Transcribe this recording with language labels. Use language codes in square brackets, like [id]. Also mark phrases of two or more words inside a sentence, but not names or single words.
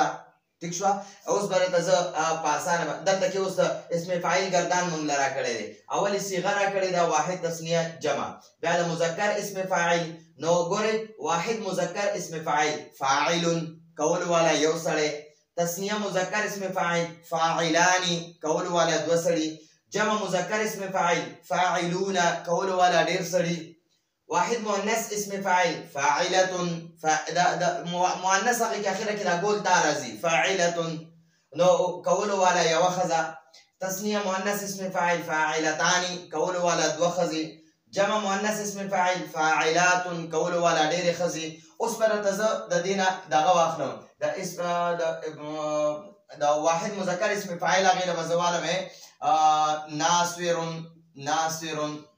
[ps] ټیک شوه؟ اوس به درته زه په اسانه دلته کې اوس د اسم فاعل ګردان موږ له راکړی دی. اول یې صیغه راکړې ده واحد تثنیه جمع، بیا د مذکر اسم فاعل. نو ګورئ واحد مذکر اسم فاعل فاعلون کولو والا یو سړی، تثنیه مذکر اسم فاعل فاعلانی کولو والا دوه سړي، جمع مذکر اسم فاعل فاعلون کولو والا ډېر سړي، واحد مؤنث اسم فاعل فاعلتون، مؤنث هغې کې اخره کې دا ګول تا راځي، فاعلتون نو کولو والا یوه ښځه، تثنیه مؤنث اسم فاعل فاعلتانی کولو والا دوه ښځې، جمع مؤنث اسم فاعل فاعلاتون کولو والا ډېرې ښځې. اوس به درته زه د دې نه دغه واخلم د واحد مذکر اسم فاعل هغې له به زه والم ناصرون.